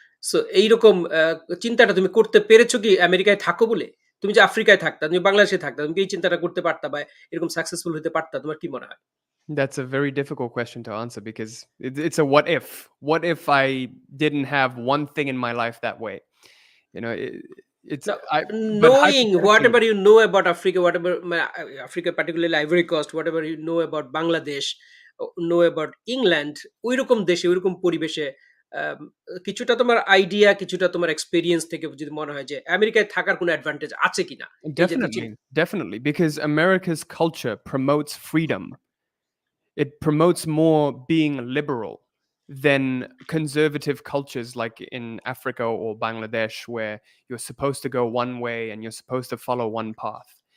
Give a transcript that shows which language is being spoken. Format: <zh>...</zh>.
<bn>So এইরকম চিন্তাটা তুমি করতে পেরেছো কি আমেরিকায় থাকো বলে? তুমি যে আফ্রিকায় থাকতা, তুমি বাংলাদেশে থাকতা, তুমি কি এই চিন্তাটা করতে পারতা বা এরকম সাকসেসফুল হতে পারতা? তোমার কি মনে হয়?</bn> <en>That's a very difficult question to answer because it's a what if. What if I didn't have one thing in my life that way? You know, it's Now, I. But knowing hypothetically, whatever you know about Africa, whatever Africa, particularly Ivory Coast, whatever you know about Bangladesh, know about England,</en> <bn>ওইরকম দেশে, ওইরকম পরিবেশে আম কিছুটা তোমার idea, কিছুটা তোমার experience থেকে যদি মনে হয় যে আমেরিকায় থাকার কোনো অ্যাডভান্টেজ আছে কিনা? এই যে তুই</bn> <en>definitely, because America's culture promotes freedom. It promotes more being liberal than conservative cultures like in Africa or Bangladesh, where you're supposed to go one way and you're supposed to follow one path.</en>